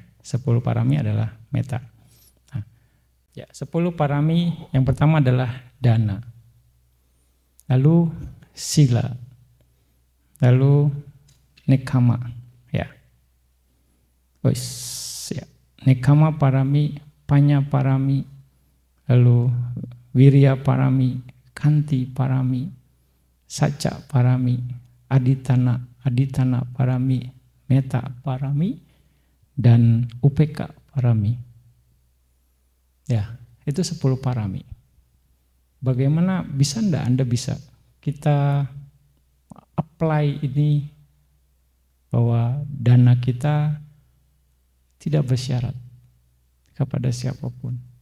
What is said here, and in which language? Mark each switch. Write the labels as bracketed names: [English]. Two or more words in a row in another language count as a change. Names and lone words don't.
[Indonesian] 10 parami adalah meta. Nah, ya 10 parami yang pertama adalah dana. Lalu sila. Lalu nekama, ya. Ya. [Pali] Nekama parami, panya parami, lalu wirya parami, kanti parami, saca parami, aditana parami, meta parami, [Indonesian] dan [Pali] upeka parami. [Indonesian] Ya, itu 10 parami. Bagaimana bisa enggak Anda bisa kita apply ini bahwa dana kita tidak bersyarat kepada siapapun.